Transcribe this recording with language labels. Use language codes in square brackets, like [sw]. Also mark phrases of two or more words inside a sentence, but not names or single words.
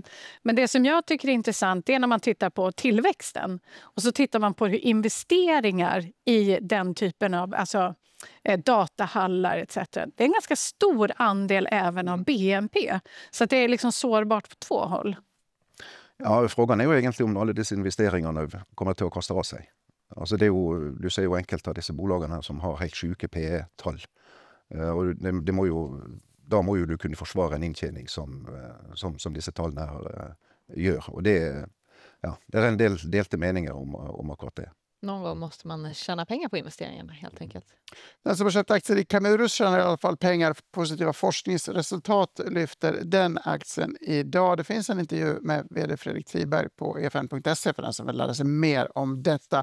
[sv] Men det som jag tycker är intressant är när man tittar på tillväxten och så tittar man på hur investeringar i den typen av datahallar etc. Det är en ganska stor andel även av BNP. Så att det är liksom sårbart på två håll. Ja, frågan är ju egentligen om alla dessa investeringar nu kommer till att kosta av sig. [no] Altså det er jo, du ser jo enkelte av disse bolagene her som har helt syke PE-tall. Og da må jo du kunne forsvare en inntjening som disse tallene her gjør. Og det er en del delte meninger om akkurat det. [sv] Någon gång måste man tjäna pengar på investeringarna helt enkelt. Den som har köpt aktier i Camurus tjänar i alla fall pengar. Positiva forskningsresultat lyfter den aktien idag. Det finns en intervju med vd Fredrik Tiberg på efn.se för den som vill lära sig mer om detta.